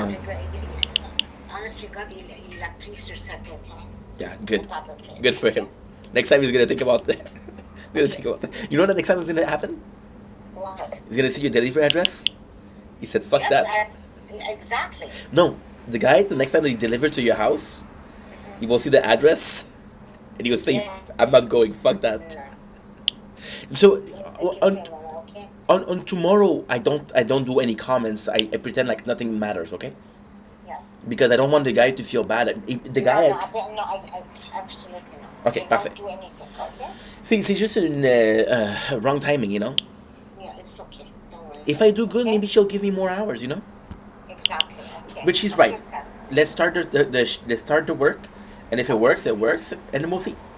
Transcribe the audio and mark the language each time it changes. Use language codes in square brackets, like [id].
[fr] Ça fait que, [en] honestly, [fr] God, il l'a pris sur sa tête. Hein. [en] Yeah, good. Probably. Good for him. Next time he's gonna think about that. You know what next time is gonna happen? What? He's gonna see your delivery address. He said, "Fuck that." Exactly. No, the guy. The next time that he delivered to your house, he will see the address, and he will say, Yeah. "I'm not going. Fuck that." No. So Okay. on tomorrow, I don't do any comments. I pretend like nothing matters. Okay? Yeah. Because I don't want the guy to feel bad. The guy. No, I absolutely not. Okay, perfect. Don't do anything, okay? [fr] C'est juste une [en] wrong timing, you know. Yeah, it's okay. Don't worry. If I do good, Okay? maybe she'll give me more hours, you know. Exactly. Okay. But she's Okay, right. Scott. Let's start let's start the work, and if it works, and then we'll see.